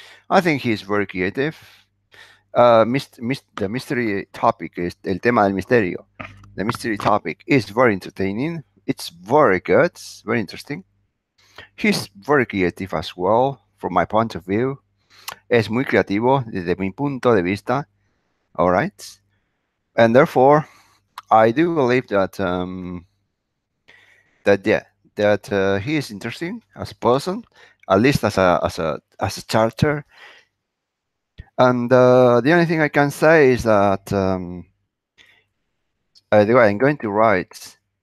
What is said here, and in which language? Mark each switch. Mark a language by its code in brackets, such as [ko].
[en] I think he's very creative. The mystery topic is [es] el tema del misterio. [en] The mystery topic is very entertaining. It's very good, very interesting. He's very creative as well, from my point of view. [es] Es muy creativo desde mi punto de vista. [en] All right, and therefore I do believe that yeah, that he is interesting as a person, at least as a character. And the only thing I can say is that I'm going to write.